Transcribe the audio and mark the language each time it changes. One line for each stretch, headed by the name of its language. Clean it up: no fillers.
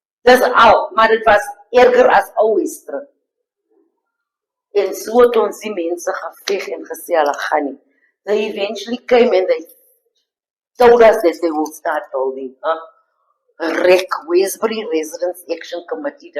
Afrikaans: Dis al, maar dit was erger as ou Westbury. En so het ons die mense geveg en gesê hulle gaan nie.
English: They eventually came and they told us that they will start building REC, Westbury Residents Action Committee.